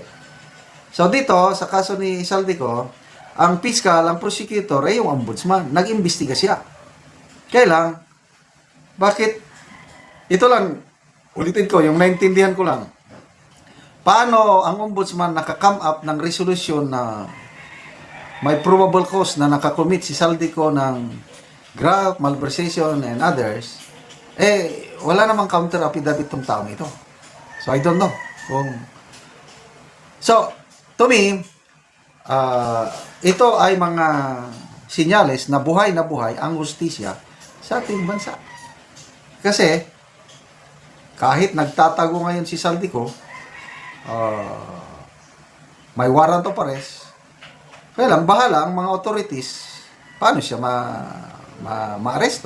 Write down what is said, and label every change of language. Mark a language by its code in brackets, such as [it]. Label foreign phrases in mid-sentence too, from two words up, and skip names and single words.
[tl] So dito, sa kaso ni Saldico, ang fiscal, ang prosecutor ay yung ombudsman. Nag-imbestiga siya. Kaya lang, bakit? Ito lang, ulitin ko, yung naintindihan ko lang. Paano ang ombudsman naka- [en] come up [tl] ng resolution na may [en] probable cause [tl] na nakakommit si Saldico ng graft, malversation, [en] and others, [tl] wala namang [en] counter affidavit [tl] tong taong ito. [en] So, I don't know So, to me, [tl] ito ay mga sinyales na buhay ang hustisya sa ating bansa. Kasi, kahit nagtatago ngayon si Saldico, may [en] warrant of arrest, [tl] kaya lang, bahala ang mga authorities, paano siya ma-aresto.